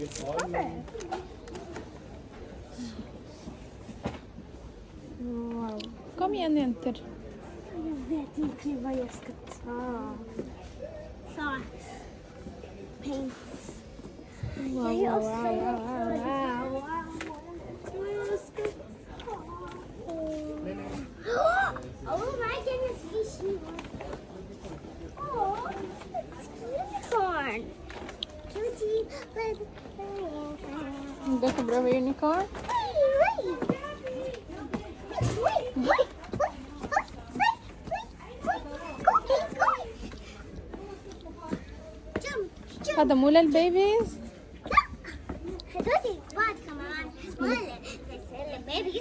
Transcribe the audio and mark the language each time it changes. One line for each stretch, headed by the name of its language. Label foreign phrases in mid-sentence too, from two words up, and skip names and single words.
English: Wow.
Norwegian: Kom igen jenter.
Swedish: Jag vet inte vad jag ska ta.
English: Salt. Paint. Wow,
Swedish: Jag
English: wow,
Swedish: också
English: wow, wow, wow.
Swedish: Jag ska ta.
English: Oh my goodness, fish. Oh, it's unicorn.
Swedish: Det är bra med unicorn.
Arabic: هذا مو للبيبيز؟ هذول بعد كمان مو للبيبيز.